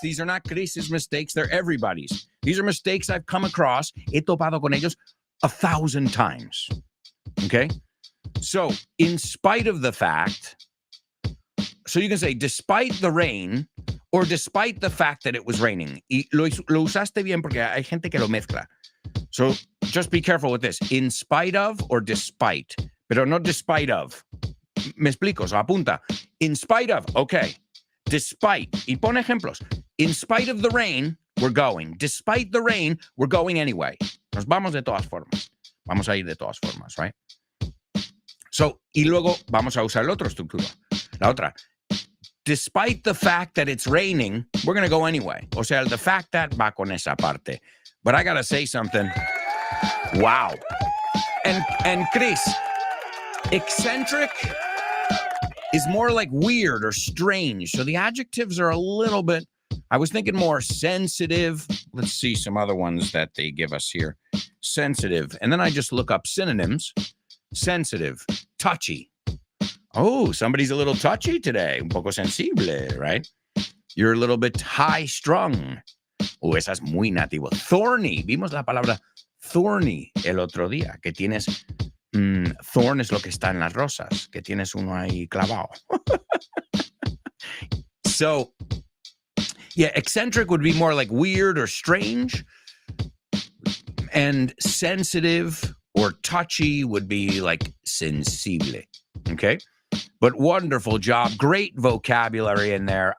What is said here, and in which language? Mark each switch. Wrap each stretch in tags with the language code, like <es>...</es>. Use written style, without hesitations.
<en>These are not Chris's mistakes. They're everybody's. These are mistakes I've come across.</en> <es>He topado con ellos 1,000</es> <en>times. Okay? So, in spite of the fact, so you can say, despite the rain, or despite the fact that it was raining.</en> <es>Y lo usaste bien porque hay gente que lo mezcla.</es> <en>So, just be careful with this. In spite of or despite.</en> <es>Pero no</es> <en>despite of.</en> <es>Me explico,</es> <en>so</en> <es>apunta. In spite of, okay. Despite, y pon ejemplos.</es> <en>In spite of the rain, we're going. Despite the rain, we're going anyway.</en> <es>Nos vamos de todas formas. Vamos a ir de todas formas,</es> <en>right?</en> <es>So, y luego vamos a usar la otra estructura. La otra.</es> <en>Despite the fact that it's raining, we're going to go anyway.</en> <es>O sea,</es> <en>the fact that</en> <es>va con esa parte.</es> <en>But I got to say something. Wow. And Chris, eccentric is more like weird or strange. So the adjectives are a little bit, I was thinking more sensitive. Let's see some other ones that they give us here. Sensitive. And then I just look up synonyms. Sensitive, touchy. Oh, somebody's a little touchy today.</en> <es>Un poco sensible,</es> <en>right? You're a little bit high-strung.</en> <es>Oh, esa es muy nativo. Thorny. Vimos la palabra thorny el otro día. Que tienes... thorn es lo que está en las rosas. Que tienes uno ahí clavado.</es> <en>So, yeah, eccentric would be more like weird or strange. And sensitive or touchy would be like sensible. Okay? But wonderful job. Great vocabulary in there.</en>